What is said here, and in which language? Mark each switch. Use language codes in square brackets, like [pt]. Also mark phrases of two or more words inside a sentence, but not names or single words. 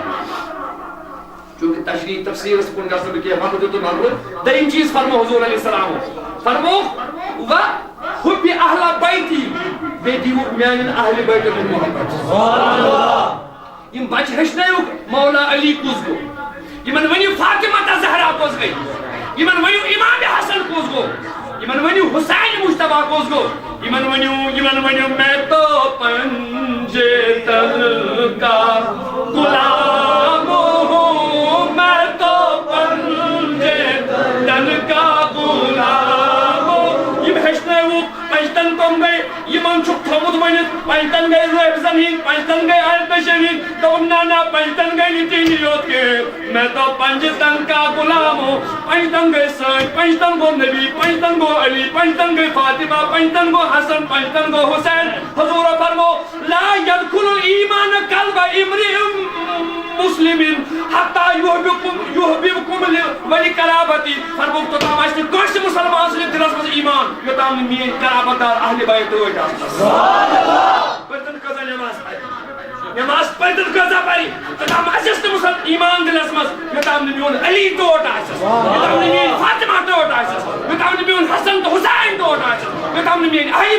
[ks] چونکہ تشریح تفسیرس کُن گژھٕ نہٕ بہٕ کینٛہہ وقت دیُتُن نظرٕ دوٚیِم چیٖز فرموو حضور علیہ السلامو فرمووُکھ [ar] و حُبہِ اہلَ بیتی [ks] بیٚیہِ دِیِو میانٮ۪ن اہلِ بیتن ہُنٛد محبت یِم بچہِ ہیٚچھنٲیوُکھ مولا علی کُس گوٚو یِمن ؤنِو فاطمہ زہرا کۄس گٔے یِمن ؤنِو امام حسن کُس گوٚو یِمن ؤنِو حُسین مُجتبیٰ کُس گوٚو یِمن ؤنِو [ur] میں تو پنجے تل کا غلام ہوں میں تو پنجے تل کا غلام ہوں [ks] یِم ہیٚچھنٲیوُکھ پنجتن کۄم گٔے یِمن چھُکھ تھوٚومُت ؤنِتھ پنجتن گٔے رٲبزن ہِنٛدۍ پنجتن گٔے البشر ہِنٛدۍ دوٚپُن نہ پنجتن گٔے نہٕ تِہنٛدِ یوت کینٛہہ [ur] میں تو پنجتن کا غلام ہوں [ks] پنجتن گٔے سٲنۍ پنجتن گوٚو نبی پنجتن گوٚو علی پنجتن گٔے فاطمہ پنجتن گوٚو حسن پنجتن گوٚو حُسین حضورو فرموو [ar] لا يدخل الایمان قلب امرئ مسلم حتی یحببکم ولقرابتی [ks] فرمووُکھ توٚتام آسہِ نہٕ کٲنٛسہِ مُسلمان سٕنٛدِس دِلس منٛز ایمان یوٚتام نہٕ میٲنۍ قرابت دار اہلِ بیت ٹٲٹھۍ آسن پٔرتن کۭژاہ نٮ۪ماز پرِ نٮ۪ماز پٔرتن کۭژاہ پرِ توٚتام آسٮ۪س نہٕ ایمان دِلس منٛز یوٚتام نہٕ میون علی ٹوٹھ آسٮ۪س یوٚتام نہٕ میٲنۍ فاطمہ ٹوٹھ آسٮ۪س یوٚتام نہٕ میون حسن تہٕ حُسین ٹوٹھ آسٮ۪س یوٚتام نہٕ میٲنۍ اہلِ